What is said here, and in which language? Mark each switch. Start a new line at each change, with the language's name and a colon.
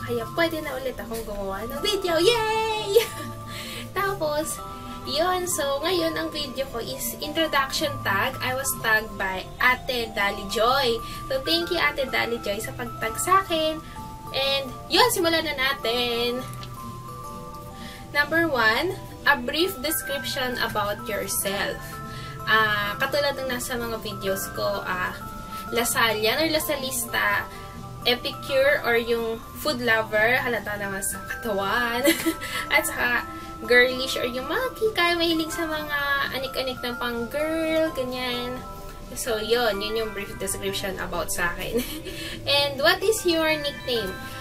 Filipino: Kaya pwede na ulit akong gumawa ng video. Yay! Tapos, yun. So, ngayon ang video ko is introduction tag.
English: I was tagged by Ate Dali Joy. So, thank you Ate Dali Joy
Filipino: sa pag-tag sa akin.
English: And, yun,
Filipino: simulan na natin.
English: Number 1, a brief description about yourself.
Filipino: Katulad ng nasa mga videos ko, Lasallian or Lasalista, epicure or yung food lover, halata naman sa katawan. At saka, girlish or yung mga kaya mahilig sa mga anik-anik ng pang-girl, ganyan. So, yun yung brief description about sa akin.
English: And, what is your nickname?